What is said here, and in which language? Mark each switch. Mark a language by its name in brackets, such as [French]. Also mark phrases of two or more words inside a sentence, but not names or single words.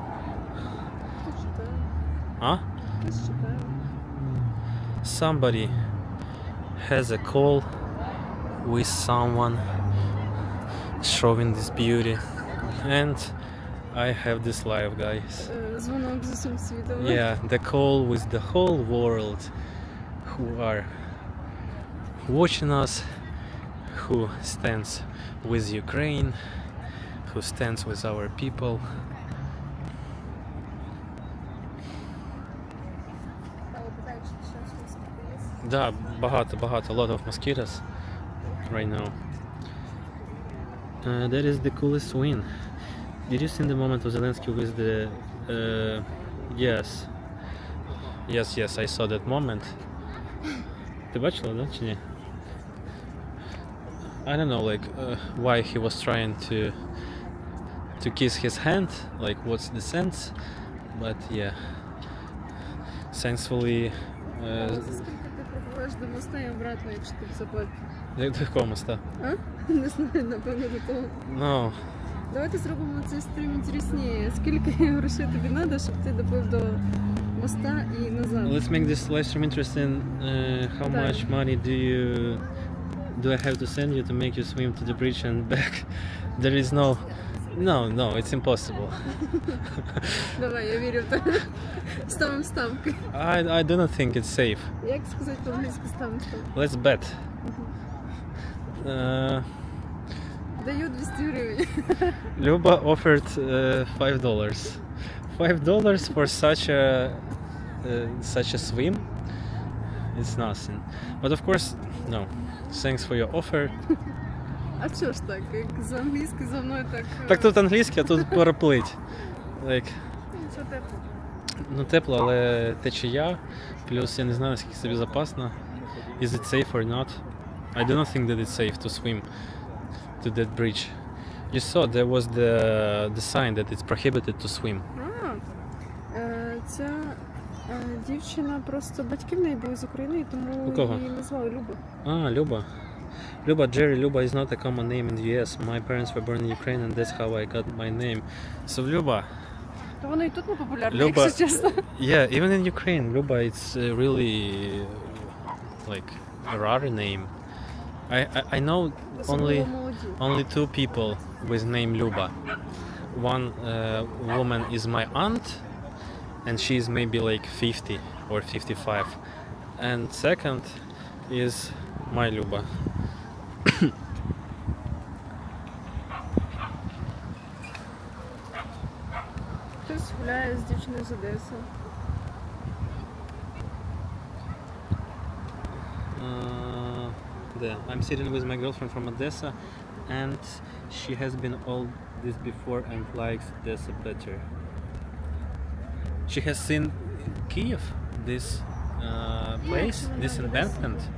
[English] Huh? Somebody has a call with someone showing this beauty. And I have this live, guys. [Ukrainian] Дзвонок з усім світом. [English] Yeah, the call with the whole world who are watching us, who stands with Ukraine, who stands with our people. [Ukrainian] Да, багато, [English] a lot of mosquitoes right now. That is the coolest win. Did you see the moment of Zelensky with the... Yes, I saw that moment. [Ukrainian] Ти бачила, да, чи ні? [English] I don't know, like, why he was trying to kiss his hand, like, what's the sense? But yeah, thankfully... [Ukrainian] Скільки ти пропливеш до моста і обратно, якщо ти заплатиш? До якого моста? А? Не знаю, напевно, до того. [English] No. [Ukrainian] Давайте зробимо цей стрім інтересніше. Скільки грошей тобі треба, щоб ти доплив до моста і назад? [English] Let's make this live stream interesting. How [Ukrainian] Так. [English] much money do I have to send you to make you swim to the bridge and back? There is no, it's impossible. [Ukrainian] Давай, я вірю в тебе. Ставимо ставки. [English] I do not think it's safe. [Ukrainian] Як сказати по-англійськи ставимо ставки? [English] Let's bet. [Ukrainian] Даю 200 гривень. [English] Luba offered $5. $5 for such a swim. it's nothing. But of course, no. Thanks for your offer. [Ukrainian] А чого ж так? Як з англійською за мною так. Так тут англійський, а тут переплить. [English] Like, [Ukrainian] Нічого тепло. ну тепло, але течія. Плюс я не знаю, наскільки це безпечно. [English] Is it safe or not? I do not think that it's safe to swim to that bridge. You saw there was the sign that it's prohibited to swim. [Ukrainian] Ця дівчина просто батьки в неї були з України, тому У кого? її назвали Люба. Люba. [English] Luba, Jerry, Luba is not a common name in the US. My parents were born in Ukraine and that's how I got my name. So Luba, [Ukrainian] То воно і тут не популярне, Люба. якщо чесно. [English] yeah, even in Ukraine, Luba it's really like a rare name. I know [Ukrainian] Особливо молоді. [English] only two people with name Luba. One woman is my aunt, and she's maybe like 50 or 55. And second is my Luba. [Ukrainian] Хтось гуляє з дівчиною з Одеси. [English] I'm sitting with my girlfriend from Odessa, and she has been all this before and likes Odessa better. She has seen Kiev, this place, this embankment.